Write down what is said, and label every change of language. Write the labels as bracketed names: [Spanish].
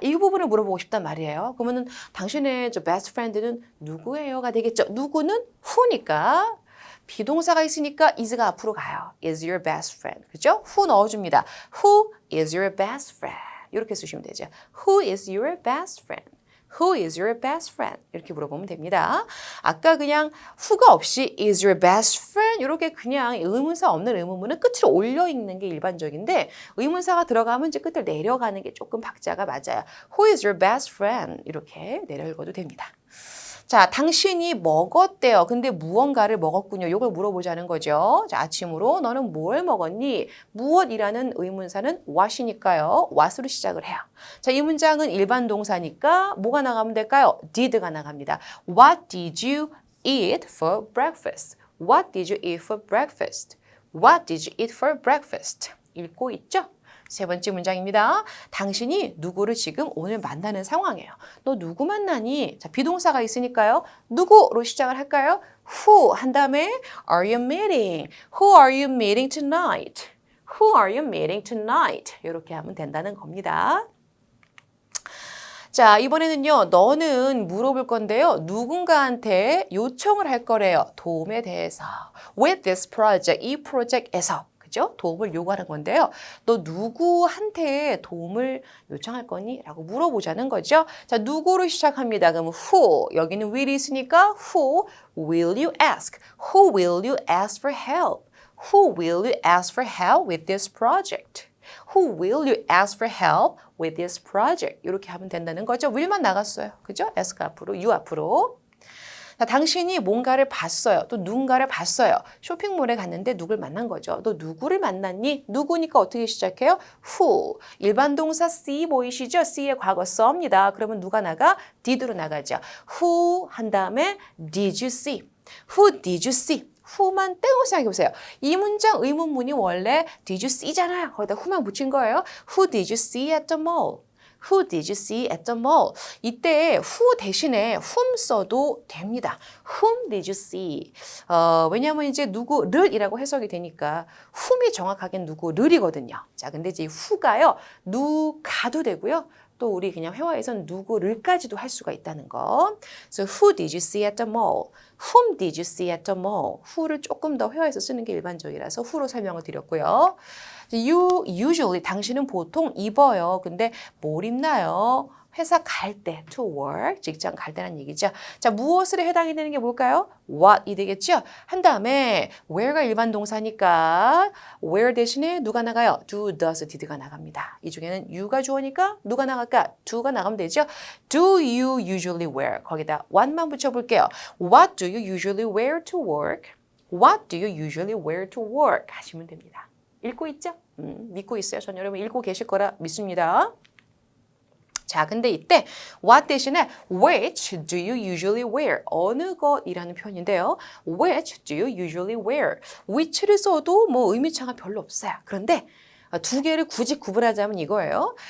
[Korean] 이 부분을 물어보고 싶단 말이에요. 그러면은 당신의 저 [English] best friend [Korean] 는 누구예요가 되겠죠. 누구는 who니까 비동사가 있으니까 is가 앞으로 가요. [English] is your best friend. [Korean] 그죠? [English] who 넣어줍니다. who is your best friend. [Korean] 이렇게 쓰시면 되죠. [English] who is your best friend? Who is your best friend? [Korean] 이렇게 물어보면 됩니다. 아까 그냥 [English] who가 없이 is your best friend? [Korean] 이렇게 그냥 의문사 없는 의문문은 끝을 올려 읽는 게 일반적인데 의문사가 들어가면 이제 끝을 내려가는 게 조금 박자가 맞아요. [English] Who is your best friend? [Korean] 이렇게 내려 읽어도 됩니다. 자, 당신이 먹었대요. 근데 무언가를 먹었군요. 이걸 물어보자는 거죠. 자, 아침으로 너는 뭘 먹었니? 무엇이라는 의문사는 what이니까요. what으로 시작을 해요. 자, 이 문장은 일반 동사니까 뭐가 나가면 될까요? did가 나갑니다. [English] What did you eat for breakfast? What did you eat for breakfast? What did you eat for breakfast? [Korean] 읽고 있죠? 세 번째 문장입니다. 당신이 누구를 지금 오늘 만나는 상황이에요. 너 누구 만나니? 자, 비동사가 있으니까요. 누구로 시작을 할까요? [English] Who [Korean] 한 다음에 [English] are you meeting? Who are you meeting tonight? Who are you meeting tonight? [Korean] 이렇게 하면 된다는 겁니다. 자, 이번에는요. 너는 물어볼 건데요. 누군가한테 요청을 할 거래요. 도움에 대해서. [English] With this project, [Korean] 이 프로젝트에서. 그죠? 도움을 요구하는 건데요. 너 누구한테 도움을 요청할 거니? 라고 물어보자는 거죠. 자, 누구로 시작합니다. [English] 그럼 who, [Korean] 여기는 [English] will이 [Korean] 있으니까 [English] who will you ask? Who will you ask for help? Who will you ask for help with this project? Who will you ask for help with this project? [Korean] 이렇게 하면 된다는 거죠. will만 나갔어요. 그죠? ask 앞으로, you 앞으로. 자, 당신이 뭔가를 봤어요. 또 누군가를 봤어요. 쇼핑몰에 갔는데 누굴 만난 거죠. 너 누구를 만났니? 누구니까 어떻게 시작해요? [English] Who. [Korean] 일반 동사 see 보이시죠? see의 과거 써입니다. 그러면 누가 나가? did로 나가죠. [English] Who [Korean] 한 다음에 [English] did you see? Who did you see? [Korean] who만 떼고 생각해보세요. 이 문장 의문문이 원래 did you see잖아요. 거기다 who만 붙인 거예요. [English] Who did you see at the mall? Who did you see at the mall? [Korean] 이때 who 대신에 whom 써도 됩니다. [English] Whom did you see? [Korean] 왜냐하면 이제 누구를이라고 해석이 되니까 whom이 정확하게 누구를이거든요. 자, 근데 이제 who가요. 누가도 되고요. 또 우리 그냥 회화에선 누구를까지도 할 수가 있다는 거. [English] So who did you see at the mall? Whom did you see at the mall? [Korean] who를 조금 더 회화에서 쓰는 게 일반적이라서 who로 설명을 드렸고요. [English] You usually [Korean] 당신은 보통 입어요. 근데 뭘 입나요? 회사 갈 때, to work, 직장 갈 때란 얘기죠. 자, 무엇에 해당이 되는 게 뭘까요? what이 되겠죠? 한 다음에 where가 일반 동사니까 where 대신에 누가 나가요? do, does, did가 나갑니다. 이 중에는 you가 주어니까 누가 나갈까? do가 나가면 되죠? [English] Do you usually wear? [Korean] 거기다 what만 붙여볼게요. [English] What do you usually wear to work? What do you usually wear to work? [Korean] 하시면 됩니다. 읽고 있죠? 믿고 있어요. 전 여러분 읽고 계실 거라 믿습니다. 자, 근데 이때 [English] what 대신에 which do you usually wear? [Korean] 어느 것이라는 표현인데요. [English] Which do you usually wear? [Korean] which를 써도 뭐 의미차가 별로 없어요. 그런데 두 개를 굳이 구분하자면 이거예요.